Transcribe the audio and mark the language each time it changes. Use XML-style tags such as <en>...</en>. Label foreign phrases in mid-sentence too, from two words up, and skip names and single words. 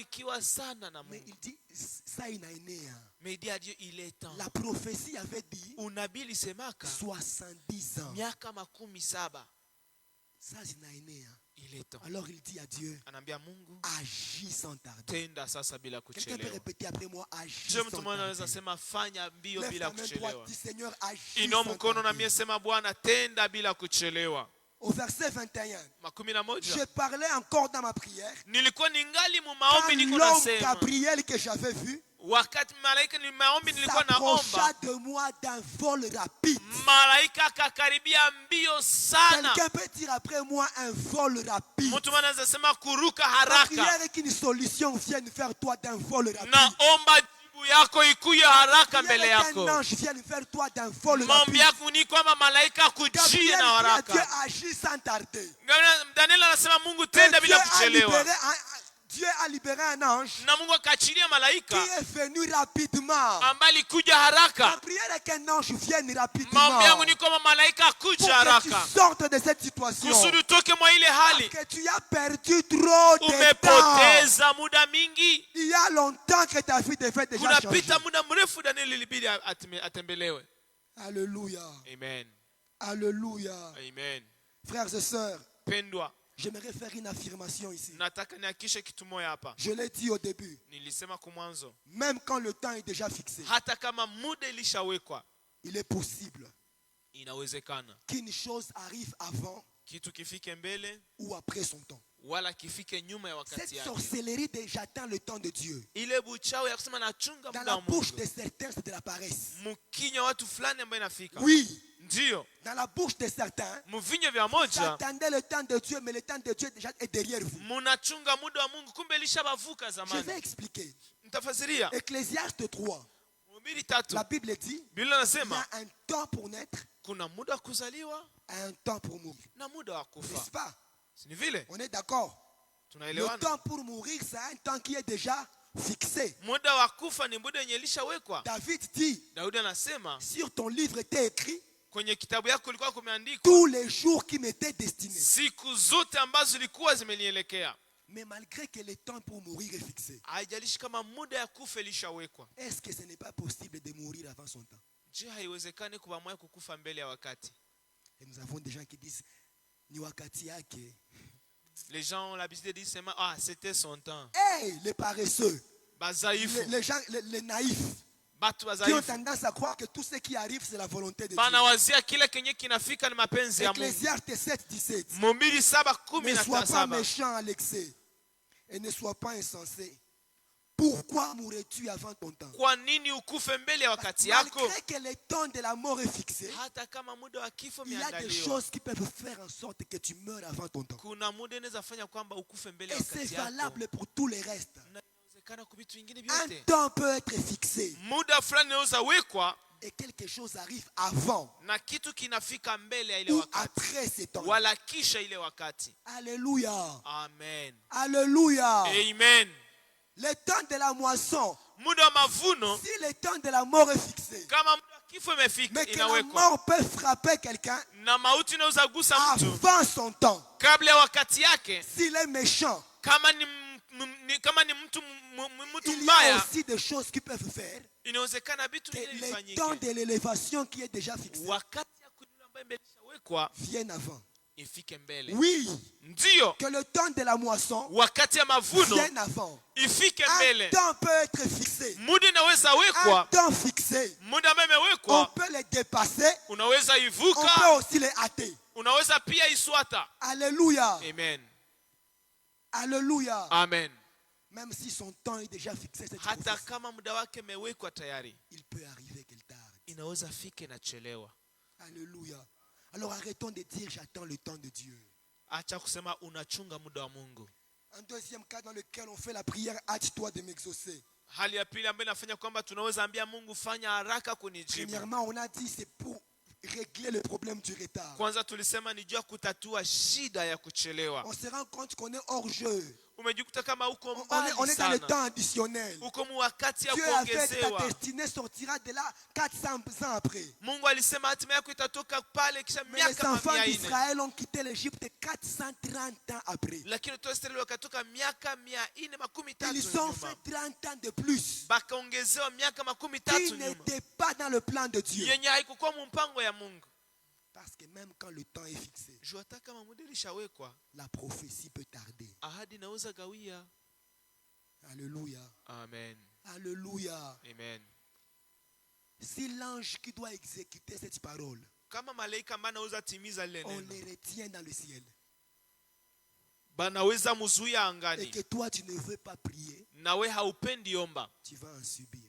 <fr>Mais il dit, ça inaenea. La prophétie avait dit 70 ans. Ça inaenea. Il est temps. Alors il dit à Dieu,</fr> <sw>Anaambia Mungu,</sw> <fr>agis sans tarder.</fr> <sw>tenda sasa bila</sw> <fr>Quelqu'un peut</fr> <sw>kuchelewa.</sw> <fr>répéter après moi, agis Je sans</fr> <sw>mtu mmoja anaweza</sw> <fr>tarder.</fr> <sw>sema fanya mbio</sw> <fr>Lève</fr> <sw>bila</sw> <fr>ta main droite,</fr> <sw>kuchelewa.</sw> <fr>dis Seigneur, agis</fr> <sw>Inua</sw> <fr>sans</fr> <sw>mkono na</sw> <fr>tarder.</fr> <sw>mie sema Bwana tenda bila kuchelewa.</sw> <fr>Au verset 21,</fr> <sw>Makumi na moja.</sw> <fr>je parlais encore dans ma prière.</fr> <sw>Nilikuwa ningali mu</sw> <fr>Quand</fr> <sw>maombi niko</sw> <fr>l'homme</fr> <sw>nasema.</sw> <fr>Gabriel que j'avais vu</fr> <sw>Wakati malaika ni maombi nilikuwa</sw> <fr>s'approcha</fr> <sw>naomba.</sw> <fr>de moi d'un vol rapide.</fr> <sw>Malaika akakaribia mbio sana.</sw> <fr>Quelqu'un peut dire après moi un vol rapide.</fr> <sw>Mtu mmoja anaweza sema kuruka</sw> <fr>La</fr> <sw>haraka.</sw> <fr>prière est qu'une solution vienne faire toi d'un vol rapide.</fr> <sw>Naomba jibu yako ikuye haraka</sw> <fr>La</fr> <sw>mbele</sw> <fr>prière est</fr> <sw>yako.</sw> <fr>qu'un ange vienne faire toi d'un vol</fr> <sw>Maombi</sw> <fr>rapide.</fr> <sw>yako ni kwamba malaika akujie Gabriel na</sw> <fr>dit à Dieu,</fr> <sw>haraka.</sw> <fr>agis sans tarder.</fr> <sw>Daniel anasema Mungu</sw> <fr>Et</fr> <sw>tenda</sw> <fr>Dieu</fr> <sw>bila</sw> <fr>a</fr> <sw>kuchelewa.</sw> <fr>Dieu a libéré un ange</fr> <sw>Na Mungu akaachilia</sw> <fr>qui</fr> <sw>malaika</sw> <fr>est venu rapidement.</fr> <sw>ambaye alikuja haraka.</sw> <fr>La prière est qu'un ange vienne rapidement</fr> <sw>Maombi yangu ni kwamba malaika</sw> <fr>pour</fr> <sw>akuja</sw> <fr>que tu</fr> <sw>haraka.</sw> <fr>sortes de cette situation.</fr> <sw>Kusudi utoke mwa ile hali.</sw> <fr>Parce que tu as perdu trop de temps.</fr> <sw>Umepoteza muda mingi.</sw> <fr>Il y a longtemps que ta vie devait déjà changer.</fr> <sw>Kunapita muda mrefu Daniel ilibidi atembelewe.</sw> <fr>Alléluia. Amen. Alléluia. Amen. Frères et sœurs,</fr> <sw>Pendwa,</sw> <fr>j'aimerais faire une affirmation ici.</fr> <sw>nataka nihakishe kitu moja hapa.</sw> <fr>Je l'ai dit au début.</fr> <sw>Nilisema kumwanzo.</sw> <fr>Même quand le temps est déjà fixé,</fr> <sw>Hata kama muda ilishawekwa,</sw> <fr>il est possible</fr> <sw>inawezekana</sw> <fr>qu'une chose arrive avant</fr> <sw>kitu kifike mbele</sw> <fr>ou après son temps.</fr> <sw>wala kifike nyuma ya</sw> <fr>Cette</fr> <sw>wakati yake.</sw> <fr>sorcellerie de j'attends le temps de Dieu.</fr> <sw>Ile buchawi ya kusema nachunga</sw> <fr>Dans</fr> <sw>muda</sw> <fr>la</fr> <sw>wa</sw> <fr>bouche</fr> <sw>Mungu.</sw> <fr>de certains, c'est de la paresse.</fr> <sw>Mkinywa watu fulani ambayo inafika.</sw> <fr>Oui,</fr> <sw>Ndio.</sw> <fr>dans la bouche de certains,</fr> <sw>Mvinyo vya moja</sw> <fr>j'attendais le temps de Dieu, mais le temps de Dieu déjà est derrière vous.</fr> <sw>munachunga muda wa Mungu kumbe ilishabavuka</sw> <fr>Je</fr> <sw>zamani.</sw> <fr>vais expliquer.</fr> <sw>Nitafasiria.</sw> <fr>Ecclésiaste 3,</fr> <sw>Mhubiri 3.</sw> <fr>la Bible dit,</fr> <sw>Biblia</sw> <fr>il y</fr> <sw>inasema</sw> <fr>a un temps pour naître,</fr> <sw>kuna muda wa kuzaliwa</sw> <fr>un temps pour mourir.</fr> <sw>na muda wa kufa.</sw> <fr>N'est-ce pas?</fr> <sw>Si ni vile?</sw> <fr>On est d'accord. Le</fr> <sw>Tunaelewana?</sw> <fr>temps pour mourir, c'est un temps qui est déjà fixé.</fr> <sw>Muda wa kufa ni muda yenye ilishawekwa.</sw> <fr>David dit,</fr> <sw>Daudi anasema</sw> <fr>sur ton livre était écrit,</fr> <sw>kwenye kitabu yako kulikuwa kumeandikwa</sw> <fr>tous les jours qui m'étaient destinés.</fr> <sw>siku zote ambazo zilikuwa zimenielekea.</sw> <fr>Mais malgré que le temps pour mourir est fixé,</fr> <sw>Haijalishi kama muda ya kufa ilishawekwa.</sw> <fr>est-ce que ce n'est pas possible de mourir avant son temps?</fr> <sw>Je, haiwezekani kwa moyo kukufa mbele ya wakati.</sw> <fr>Et nous avons des gens qui disent,</fr> <sw>ni wakati yake.</sw> <fr>Les gens ont l'habitude de dire seulement ah, c'était son temps. Hey, les paresseux,</fr> <sw>Bazaifu.</sw> <fr>les gens, les naïfs,</fr> <sw>Batu</sw> <fr>qui ont</fr> <sw>bazaifu.</sw> <fr>tendance à croire que tout ce qui arrive, c'est la volonté de Dieu.</fr> <sw>Banawazia kile kenye kinafika ni mapenzi ya Mungu.</sw> <fr>Ecclésiaste 7, 17.</fr> <sw>Mhubiri</sw> <fr>Ne</fr> <sw>7:17.</sw> <fr>sois pas méchant à l'excès et ne sois pas insensé. Pourquoi mourrais-tu avant ton temps?</fr> <sw>Kwa nini ukufe mbele ya wakati yako?</sw> <fr>Malgré que le temps de la mort est fixé,</fr> <sw>Hata kama muda wa kifo</sw> <fr>il y a des</fr> <sw>umeandaliwa.</sw> <fr>choses qui peuvent faire en sorte que tu meurs avant ton temps.</fr> <sw>Kuna muda inaweza fanya kwamba ukufe mbele ya</sw> <fr>Et c'est</fr> <sw>wakati yako.</sw> <fr>valable pour tous les restes.</fr> <sw>Na inawezekana kwa vitu vingine</sw> <fr>Un</fr> <sw>vyote.</sw> <fr>temps peut être fixé</fr> <sw>Muda fulani unaweza wekwa</sw> <fr>et quelque chose arrive avant</fr> <sw>na kitu kinafika mbele ya ile</sw> <fr>ou</fr> <sw>wakati.</sw> <fr>après ce temps.</fr> <sw>Wala kisha ile wakati.</sw> <fr>Alléluia. Amen. Alléluia. Amen. Le temps de la moisson,</fr> <sw>Muda wa mavuno</sw> <fr>si le temps de la mort est fixé,</fr> <sw>kama muda wa kifo imefika</sw> <fr>mais que la</fr> <sw>inawekwa.</sw> <fr>mort peut frapper quelqu'un</fr> <sw>Na mauti inaweza gusa mtu</sw> <fr>avant son temps,</fr> <sw>kabla ya wakati yake.</sw> <fr>s'il est méchant,</fr> <sw>Kama ni mtu</sw> <fr>il y a</fr> <sw>mbaya,</sw> <fr>aussi des choses qui peuvent faire</fr> <sw>inawezekana vitu</sw> <fr>que</fr> <sw>vingine</sw> <fr>le temps</fr> <sw>vifanyike.</sw> <fr>de l'élévation qui est déjà fixé</fr> <sw>Wakati ya kuinuliwa ambayo imeshawekwa</sw> <fr>vienne avant.</fr> <sw>ifike mbele.</sw> <fr>Oui,</fr> <sw>Ndio,</sw> <fr>que le temps de la moisson</fr> <sw>wakati ya mavuno</sw> <fr>vienne avant.</fr> <sw>ifike</sw> <fr>Un</fr> <sw>mbele.</sw> <fr>temps peut être fixé.</fr> <sw>Muda inaweza</sw> <fr>Un</fr> <sw>wekwa,</sw> <fr>temps fixé.</fr> <sw>muda ambayo</sw> <fr>On</fr> <sw>imewekwa</sw> <fr>peut les dépasser,</fr> <sw>unaweza</sw> <fr>on peut</fr> <sw>ivuka,</sw> <fr>aussi les hâter.</fr> <sw>unaweza pia iswata.</sw> <fr>Alléluia. Amen. Alléluia. Amen. Même si son temps est déjà fixé, cette</fr> <sw>Hata</sw> <fr>prophétie,</fr> <sw>kama muda wake imewekwa tayari,</sw> <fr>il peut arriver qu'elle tarde.</fr> <sw>inaweza fike na chelewa.</sw> <fr>Alléluia. Alors arrêtons de dire j'attends le temps de Dieu.</fr> <sw>Acha kusema unachunga muda wa Mungu.</sw> <fr>Un deuxième cas dans lequel on fait la prière, hâte-toi de m'exaucer.</fr> <sw>Hali ya pili ambayo inafanya kwamba tunaweza ambia Mungu fanya haraka kunijibu.</sw> <fr>Premièrement, on a dit c'est pour régler le problème du retard.</fr> <sw>Kwanza tulisema ni juu ya kutatua shida ya kuchelewa.</sw> <fr>On se rend compte qu'on est hors jeu.</fr> <sw>Umejikuta kama uko</sw> <fr>On</fr> <sw>mbali</sw> <fr>est dans le</fr> <sw>sana.</sw> <fr>temps additionnel.</fr> <sw>Uko mu wakati ya</sw> <fr>Dieu a fait ta</fr> <sw>kuongezewa.</sw> <fr>destinée sortira de là 400 ans après.</fr> <sw>Mungu alisema hatima yako itatoka pale kisha</sw> <fr>Mais les</fr> <sw>miaka</sw> <fr>enfants</fr> <sw>400.</sw> <fr>d'Israël ont quitté l'Égypte 430 ans après.</fr> <sw>Lakini watu wa Israeli wakatoka miaka 430</sw> <fr>Ils ont</fr> <sw>nyuma.</sw> <fr>fait 30 ans de plus.</fr> <sw>Bakaongezewa miaka</sw> <fr>Qui</fr> <sw>30 nyuma.</sw> <fr>n'était pas dans le plan de Dieu.</fr> <sw>Yenye haikukuwa mu mpango ya Mungu.</sw> <fr>Parce que même quand le temps est fixé, la prophétie peut tarder. Alléluia. Amen. Alléluia. Amen. Si l'ange qui doit exécuter cette parole, on les retient dans le ciel, et que toi tu ne veux pas prier, tu vas en subir.</fr>